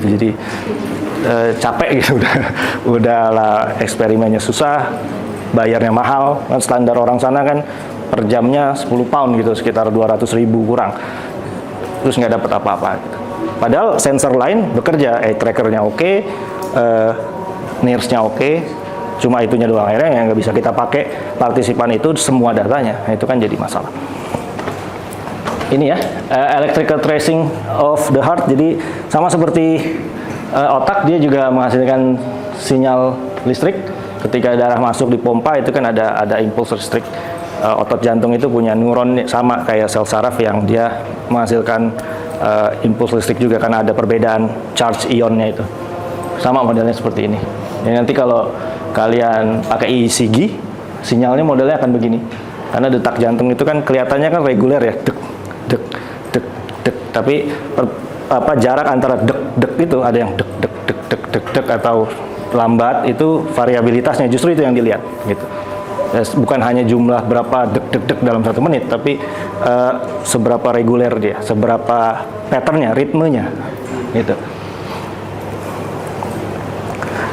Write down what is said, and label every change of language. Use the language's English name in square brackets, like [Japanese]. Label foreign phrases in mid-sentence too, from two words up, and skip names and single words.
[Indonesian] Jadi capek gitu udah lah, eksperimennya susah, bayarnya mahal, kan standar orang sana kan per jamnya 10 pound gitu, sekitar 200.000 kurang, terus nggak dapat apa-apa gitu. Padahal sensor lain bekerja, trackernya oke, NIRS-nya oke, cuma itunya doang akhirnya yang nggak bisa kita pakai partisipan itu semua datanya. Nah, itu kan jadi masalah. Ini ya, [English] electrical tracing of the heart. [Indonesian] Jadi sama seperti otak, dia juga menghasilkan sinyal listrik. Ketika darah masuk di pompa itu kan ada impuls listrik. Otot jantung itu punya neuron sama kayak sel saraf yang dia menghasilkan impuls listrik juga, karena ada perbedaan charge ionnya itu. Sama modelnya seperti ini. Jadi nanti kalau kalian pakai ECG, sinyalnya modelnya akan begini. Karena detak jantung itu kan kelihatannya kan reguler ya, dek, dek, dek, dek. Tapi jarak antara dek, dek itu ada yang dek, dek, dek, dek, dek, dek atau lambat, itu variabilitasnya justru itu yang dilihat gitu. Bukan hanya jumlah berapa dek, dek, dek dalam 1 menit, tapi seberapa reguler dia, seberapa patternnya, ritmenya gitu.